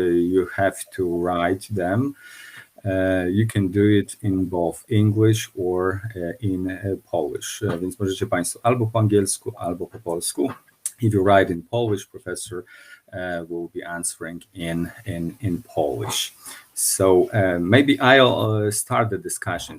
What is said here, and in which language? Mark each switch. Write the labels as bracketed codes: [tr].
[en] You have to write them. You can do it in both English or in Polish. [pl] Więc możecie Państwo albo po angielsku, albo po polsku. [en] If you write in Polish, Professor will be answering in Polish. So maybe I'll start the discussion.